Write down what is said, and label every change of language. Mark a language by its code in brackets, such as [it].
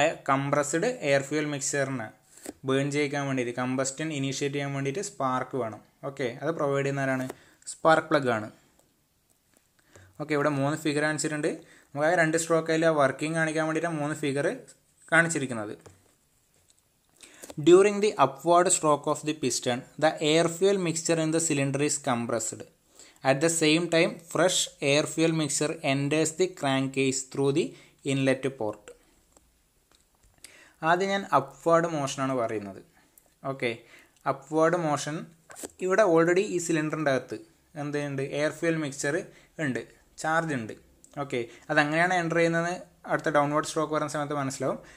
[ml] Compressed air fuel മിക്സറിന് burn ചെയ്യിക്കാൻ വേണ്ടിയിട്ട്, combustion initiate ചെയ്യാൻ വേണ്ടിയിട്ട് സ്പാർക്ക് വേണം. ഓക്കെ, അത് പ്രൊവൈഡ് ചെയ്യുന്നവരാണ് സ്പാർക്ക് പ്ലഗ് ആണ്. ഓക്കെ, ഇവിടെ 3 ഫിഗർ കാണിച്ചിട്ടുണ്ട്. നമുക്ക് ആ 2 സ്ട്രോക്കിൽ വർക്കിംഗ് കാണിക്കാൻ വേണ്ടിയിട്ടാണ് 3 ഫിഗർ കാണിച്ചിരിക്കുന്നത്. [en] During the upward stroke of the piston, the air fuel mixture in the cylinder is compressed. At the same time, fresh air fuel mixture enters the crankcase through the inlet port. [ml] ആദ്യം ഞാൻ upward മോഷനാണ് പറയുന്നത്. Okay, upward motion ഇവിടെ already ഈ സിലിണ്ടറിൻ്റെ അകത്ത് എന്തുണ്ട്, air fuel mixture ഉണ്ട്, charge ഉണ്ട്. Okay, അതെങ്ങനെയാണ് എൻ്റർ ചെയ്യുന്നത് അടുത്ത ഡൗൺവേർഡ് സ്ട്രോക്ക് വരുന്ന സമയത്ത് മനസ്സിലാവും.